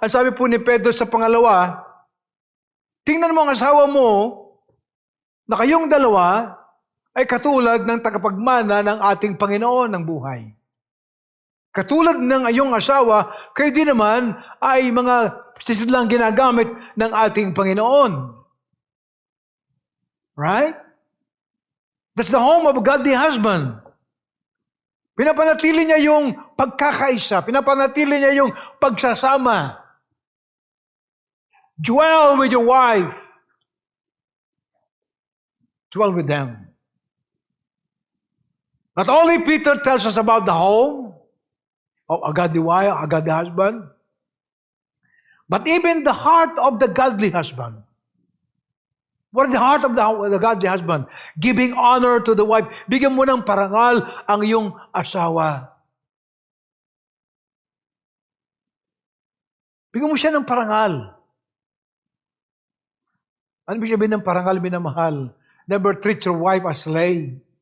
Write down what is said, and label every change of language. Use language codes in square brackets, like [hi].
[tl] Ang sabi po ni Pedro sa pangalawa, tingnan mo ang asawa mo na kayong dalawa ay katulad ng tagapagmana ng ating Panginoon ng buhay. Katulad ng iyong asawa, kayo din naman ay mga sisidlang ginagamit ng ating Panginoon. [en] Right? That's the home of a godly husband. [tl] Pinapanatili niya yung pagkakaisa. Pinapanatili niya yung pagsasama. [en] Dwell with your wife. Dwell with them. Not only Peter tells us about the home of a godly wife, a godly husband, but even the heart of the godly husband. What is the heart of the godly husband? Giving honor to the wife. [tl] Bigyan mo ng parangal ang iyong asawa. Bigyan mo siya ng parangal. Ano ibig sabihin ng parangal, minamahal? [en] Never treat your wife as slave.